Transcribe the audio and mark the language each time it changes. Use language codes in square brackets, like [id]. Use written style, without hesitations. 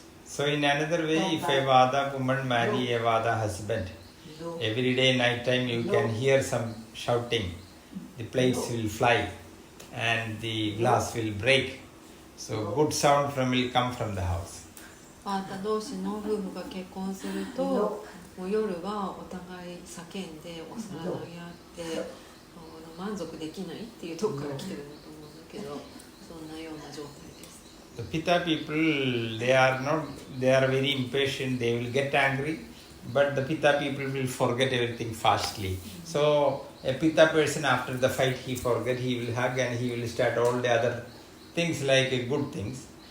[en] So in another way, if a Vada woman marry a Vada husband, every day night time you can hear some shouting. The plates will fly and the glass will break. So good sound will come from the house. [ja] バータ同士の夫婦が結婚すると、もう夜はお互い叫んでお皿投げ合って満足できないっていうところから来てるんだと思うんだけど、そんなような状態です。 [en] The Pitta people, they are very impatient, they will get angry, but the Pitta people will forget everything fastly. So a Pitta person after the fight he will hug and he will start all the other things like good things.